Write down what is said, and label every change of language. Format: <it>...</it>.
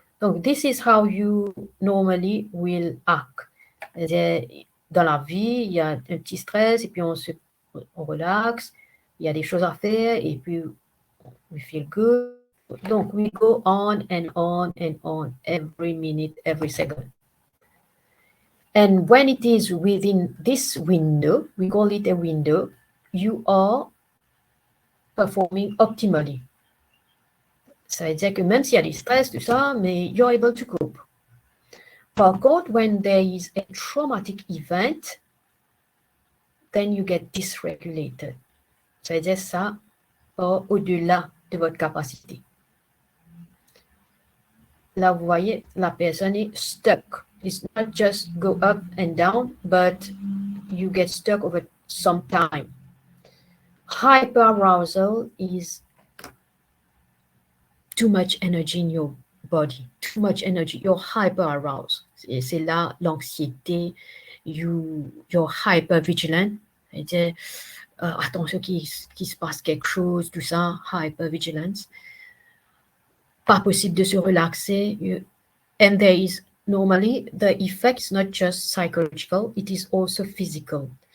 <fr>Donc,</fr> <en>this is how you normally will act.</en> <fr>Dans la vie, il y a un petit stress et puis on relaxe. Il y a des choses à faire et puis</fr> <en>we feel good.</en> <fr>Donc,</fr> <en>we go on and on and on every minute, every second. And when it is within this window, we call it a window, you are performing optimally.</en> <fr>Ça veut dire que même s'il y a des stress, tout ça, mais</fr> <en>you're able to cope.</en> <fr>Par contre,</fr> <en>when there is a traumatic event, then you get dysregulated.</en> <fr>Ça veut dire ça va au-delà de votre capacité. Là, vous voyez, la personne est stuck.</fr> <en>It's not just go up and down, but you get stuck over some time. Hyperarousal is too much energy in your body, too much energy, you're hyper-aroused.</en> <fr>C'est là l'anxiété,</fr> <en>you're hyper-vigilant.</en> <fr>C'est-à-dire, attention qu'il se passe quelque chose, tout ça, hyper-vigilance. Pas possible de se relaxer.</fr> <en>And there is, normally, the effect is not just psychological, it is also physical.</en>